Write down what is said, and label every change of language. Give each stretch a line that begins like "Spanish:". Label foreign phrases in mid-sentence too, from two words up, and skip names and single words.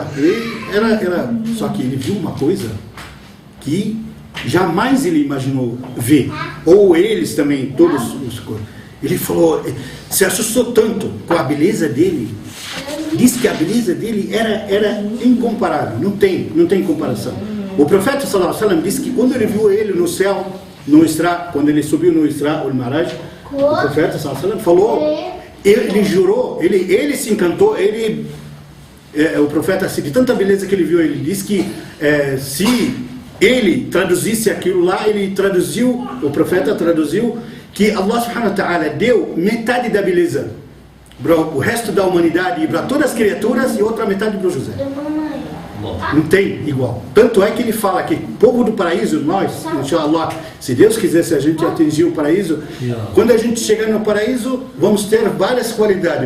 Portuguese: Só que ele viu uma coisa que jamais ele imaginou ver. Ou eles também, todos os... Ele falou, se assustou tanto com a beleza dele, disse que a beleza dele era incomparável, não tem comparação. O profeta
Arabic: صلى الله عليه وسلم
Portuguese: disse que quando ele viu ele no céu, no Isra, quando ele subiu no Isra, o Maraj, o profeta falou, ele jurou, ele se encantou, o profeta, assim, de tanta beleza que ele viu, ele disse que se ele traduzisse aquilo lá, o profeta traduziu que Allah
Arabic: سبحانه وتعالى
Portuguese: deu metade da beleza para o resto da humanidade e para todas as criaturas e outra metade para o José. Não tem igual. Tanto é que ele fala que o povo do paraíso, nós, inshallah, se Deus quiser, se a gente atingir o paraíso, quando a gente chegar no paraíso, vamos ter várias qualidades.